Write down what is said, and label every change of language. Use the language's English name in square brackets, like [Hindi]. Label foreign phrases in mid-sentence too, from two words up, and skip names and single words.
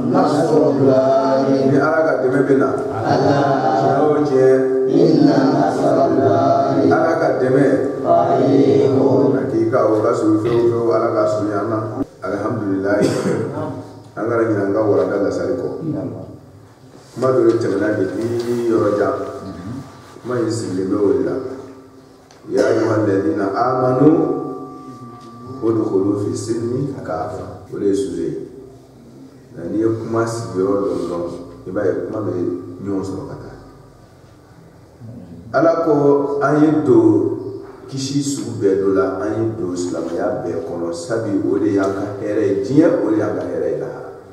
[Bambara] ni ala ka dɛmɛ bɛ na tiɲɛ o tiɲɛ ala ka dɛmɛ hakika o ka suru fewu ala ka surunya an na alhamdulilayi an kana ɲinɛ an ka warada lasari kɔ kuma dɔ de tɛmɛna depuis yɔrɔ jan kuma in sigilen bɛ o de la [Arabic] يا أيها الذين آمنوا ادخلوا في السلم كافة [Bambara] o de ye sujet ye n'i ye kuma sigiyɔrɔ dɔn dɔn i b'a ye kuma bɛ ɲɔgɔn sɔrɔ ka taa ala ko an ye don kisi sugu bɛɛ dɔ la an ye don silamɛya bɛɛ kɔnɔ sabi o de y'an ka hɛrɛ ye diɲɛ o de y'an ka hɛrɛ ye lahara